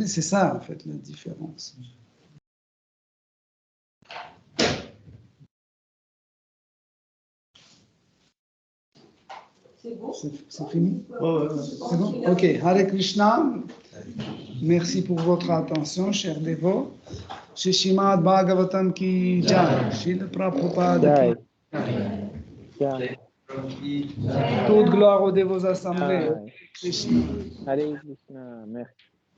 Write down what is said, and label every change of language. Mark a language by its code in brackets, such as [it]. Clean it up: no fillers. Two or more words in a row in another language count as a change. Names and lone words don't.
[fr] C'est ça, en fait, la différence. C'est fini? C'est bon? Ok, Hare Krishna. Merci pour votre attention, chers dévots. [hi] श्री श्रीमद् भागवतम् की जय. श्री प्रभुपाद की जय. [fr] Toute gloire aux dévots assemblés. Hare Krishna, merci.